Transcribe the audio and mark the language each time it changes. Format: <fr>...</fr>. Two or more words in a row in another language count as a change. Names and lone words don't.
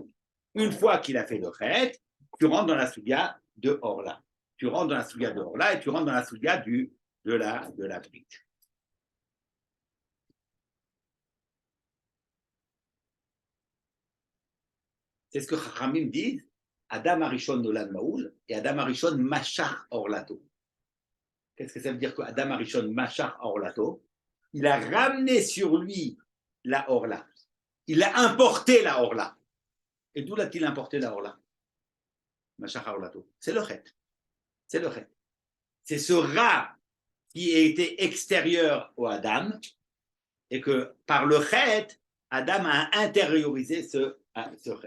<fr>Une fois qu'il a fait le Chet, tu rentres dans la Sugia de Orla. Tu rentres dans la Sugia de Orla et tu rentres dans la Sugia de la Brit. C'est ce que Chachamim disent,</fr> <he>אדם הראשון נולד מהול ואדם הראשון משך ערלתו.</he> <fr>Qu'est-ce que ça veut dire que</fr> <he>אדם הראשון משך ערלתו?</he> <fr>Il a ramené sur lui la Orla. Il a importé la Orla. Et d'où l'a-t-il importé la Orla?</fr> <he>משך ערלתו.</he> <fr>C'est le Chet. C'est le Chet. C'est ce rat qui a été extérieur au Adam et que par le Chet, Adam a intériorisé ce Chet.</fr>